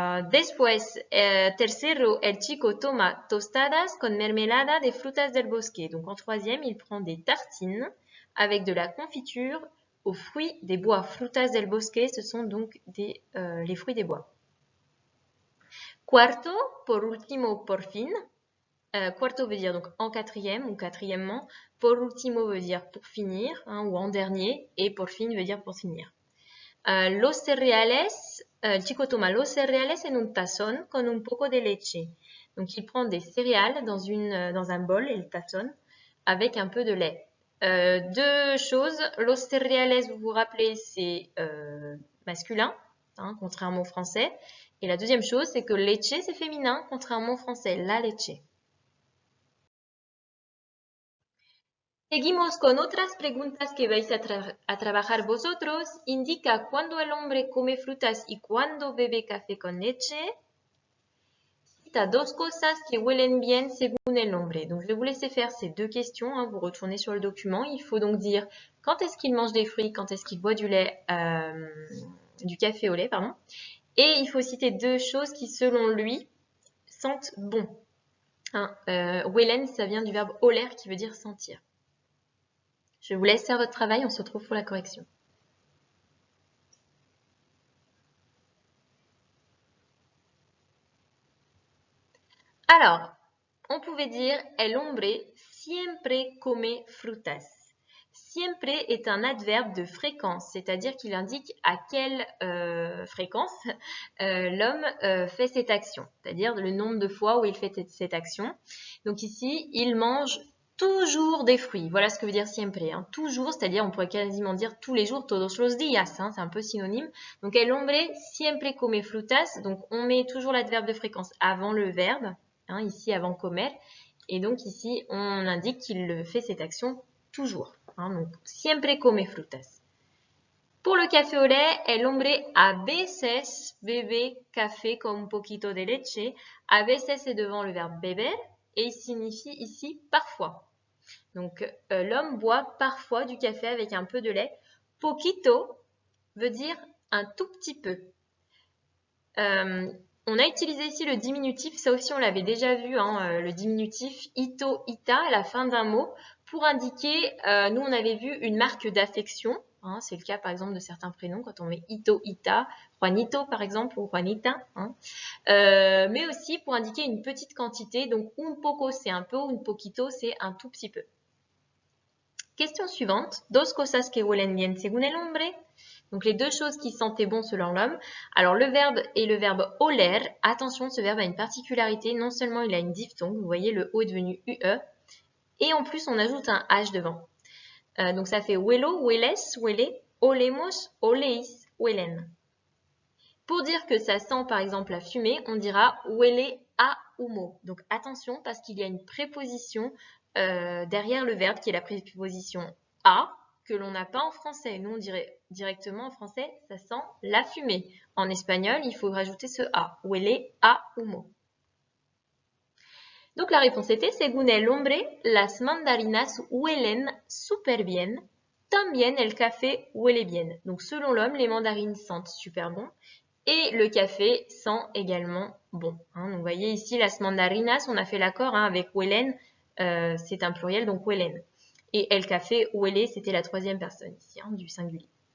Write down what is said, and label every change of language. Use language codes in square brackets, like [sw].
[es] Después, tercero, el chico toma tostadas con mermelada de frutas del bosque. [fr] Donc en troisième, il prend des tartines avec de la confiture aux fruits des bois. Frutas del bosque, ce sont donc les fruits des bois. [es] Cuarto, por último, por fin. [fr] Cuarto veut dire donc en quatrième ou quatrièmement. Por último veut dire pour finir ou en dernier. Et por fin veut dire pour finir. [es] Los cereales, el chico toma los cereales en un tazón con un poco de leche. [fr] Donc il prend des céréales dans un bol, el tazón, avec un peu de lait. Deux choses, los cereales, vous vous rappelez, c'est masculin, contrairement au français. Et la deuxième chose, c'est que leche, c'est féminin, contrairement au français, la leche. [es] Seguimos con otras preguntas que vais a trabajar vosotros. Indica cuándo el hombre come frutas y cuándo bebe café con leche. Cita dos cosas que huelen bien según el hombre. [fr] Donc, je vais vous laisser faire ces deux questions. Vous retournez sur le document. Il faut donc dire quand est-ce qu'il mange des fruits, quand est-ce qu'il boit du café au lait, pardon. Et il faut citer deux choses qui, selon lui, sentent bon. Huelen, ça vient du verbe oler qui veut dire sentir. Je vous laisse faire votre travail, on se retrouve pour la correction. Alors, on pouvait dire [es] el hombre siempre come frutas. [fr] Siempre est un adverbe de fréquence, c'est-à-dire qu'il indique à quelle fréquence l'homme fait cette action, c'est-à-dire le nombre de fois où il fait cette action. Donc ici, il mange toujours des fruits. Voilà ce que veut dire siempre. Toujours, c'est-à-dire on pourrait quasiment dire tous les jours, [es] todos los días, [fr] c'est un peu synonyme. [es] Donc el hombre siempre come frutas. [fr] Donc on met toujours l'adverbe de fréquence avant le verbe, ici avant comer. Et donc ici, on indique qu'il fait cette action toujours. [es] Donc siempre come frutas. [fr] Pour le café au lait, [es] el hombre a veces bebe café con un poquito de leche. [fr] A veces est devant le verbe beber et il signifie ici parfois. Donc l'homme boit parfois du café avec un peu de lait. Poquito veut dire un tout petit peu. On a utilisé ici le diminutif, ça aussi on l'avait déjà vu, le diminutif ito, ita à la fin d'un mot pour indiquer, nous on avait vu une marque d'affection, c'est le cas par exemple de certains prénoms quand on met ito, ita, Juanito par exemple ou Juanita, mais aussi pour indiquer une petite quantité, donc un poco c'est un peu, un poquito c'est un tout petit peu. Question suivante, [es] dos cosas que huelen bien según el hombre. [fr] Donc les deux choses qui sentaient bon selon l'homme. Alors le verbe est le verbe oler. Attention, ce verbe a une particularité. Non seulement il a une diphtongue, vous voyez le O est devenu UE, et en plus on ajoute un H devant. [es] Donc ça fait huelo, hueles, huele, olemos, oleis, huelen. [fr] Pour dire que ça sent par exemple la fumée, on dira [es] huele a humo. [fr] Donc attention parce qu'il y a une préposition derrière le verbe qui est la préposition a, que l'on n'a pas en français. Nous, on dirait directement en français, ça sent la fumée. En espagnol, il faut rajouter ce a. [es] Huele a humo. [fr] Donc la réponse était, [es] según el hombre, las mandarinas huelen super bien. También el café huele bien. [fr] Donc selon l'homme, les mandarines sentent super bon. Et le café sent également bon. Donc vous voyez ici, las mandarinas, on a fait l'accord avec huelen, c'est un pluriel, donc huelen. Et el café, huele, c'était la troisième personne ici, du singulier.